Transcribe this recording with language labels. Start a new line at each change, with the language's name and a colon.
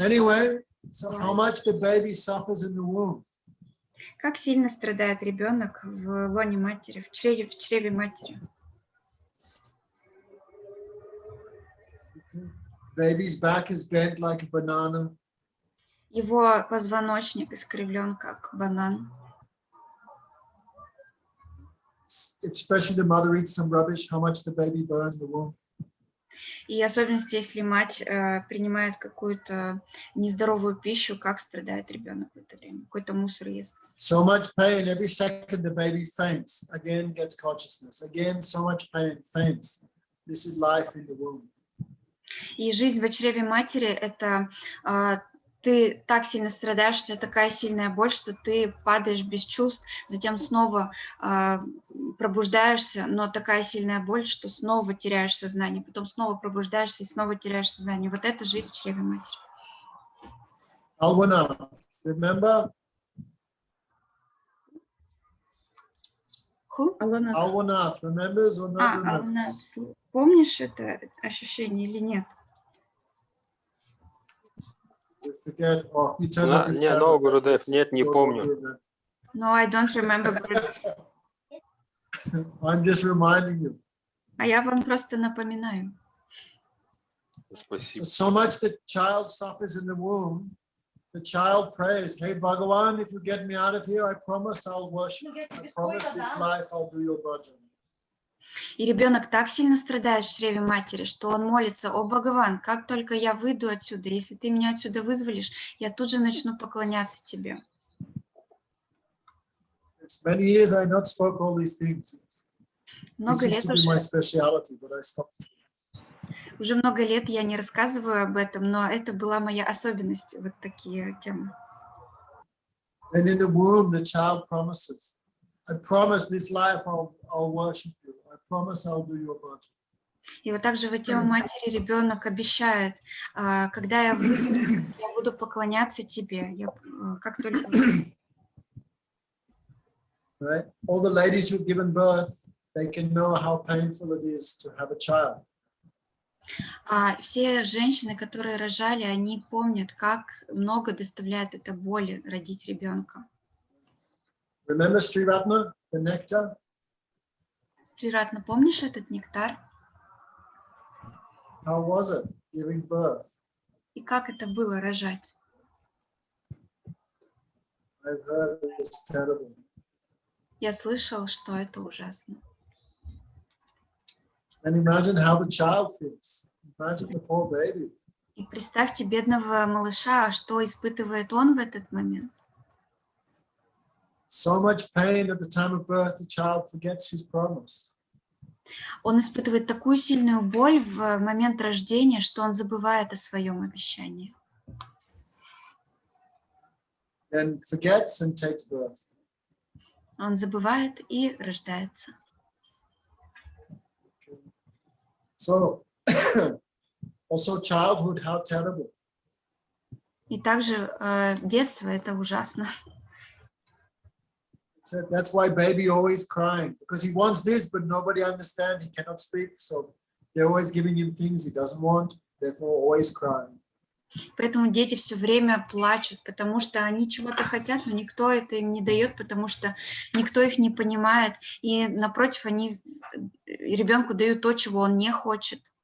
English: Anyway, so how much the baby suffers in the womb?
Russian: как сильно страдает ребенок в лоне матери, в чреве матери?
English: Baby's back is bent like a banana.
Russian: Его позвоночник искривлен, как банан.
English: Especially the mother eats some rubbish, how much the baby burns the womb.
Russian: И особенности, если мать принимает какую-то нездоровую пищу, как страдает ребенок в это время, какой-то мусор ест.
English: So much pain, every second the baby faints, again gets consciousness, again so much pain, faints. This is life in the womb.
Russian: И жизнь в чреве матери – это ты так сильно страдаешь, у тебя такая сильная боль, что ты падаешь без чувств, затем снова пробуждаешься, но такая сильная боль, что снова теряешь сознание, потом снова пробуждаешься и снова теряешь сознание. Вот это жизнь в чреве матери.
English: Alwana, remember? Who? Alwana, remembers or not remembers?
Russian: Помнишь это ощущение или нет?
English: Forget, oh, you turn off his
Russian: Не,
English: camera.
Russian: Гурудев, нет, не помню.
English: No, I don't remember. I'm just reminding you.
Russian: А я вам просто напоминаю. Спасибо.
English: So much the child suffers in the womb. The child prays, hey, Bhagavan, if you get me out of here, I promise I'll worship. I promise this life I'll do your bhajan.
Russian: И ребенок так сильно страдает в чреве матери, что он молится: о, Бхагаван, как только я выйду отсюда, если ты меня отсюда вызволишь, я тут же начну поклоняться тебе.
English: It's many years I not spoke all these things.
Russian: Много лет
English: my specialty, but I stopped.
Russian: Уже много лет я не рассказываю об этом, но это была моя особенность, вот такие темы.
English: And in the womb, the child promises, I promise this life I'll worship you. I promise I'll do your bhajan.
Russian: И вот также в теле матери ребенок обещает: когда я высплюсь, я буду поклоняться тебе. Как только...
English: Right? All the ladies who've given birth, they can know how painful it is to have a child.
Russian: Все женщины, которые рожали, они помнят, как много доставляет это боли родить ребенка.
English: Remember Sri Ratna, the nectar?
Russian: Sri Ratna, помнишь этот нектар?
English: How was it giving birth?
Russian: И как это было рожать?
English: I've heard it's terrible.
Russian: Я слышал, что это ужасно.
English: And imagine how the child feels. Imagine the poor baby.
Russian: И представьте бедного малыша, что испытывает он в этот момент.
English: So much pain at the time of birth, the child forgets his promise.
Russian: Он испытывает такую сильную боль в момент рождения, что он забывает о своем обещании.
English: Then forgets and takes birth.
Russian: Он забывает и рождается.
English: So, also childhood, how terrible.
Russian: И также детство — это ужасно.
English: So that's why baby always crying, because he wants this, but nobody understands. He cannot speak, so they're always giving him things he doesn't want, therefore always crying.
Russian: Поэтому дети все время плачут, потому что они чего-то хотят, но никто это им не дает, потому что никто их не понимает. И напротив, они ребенку дают то, чего он не хочет.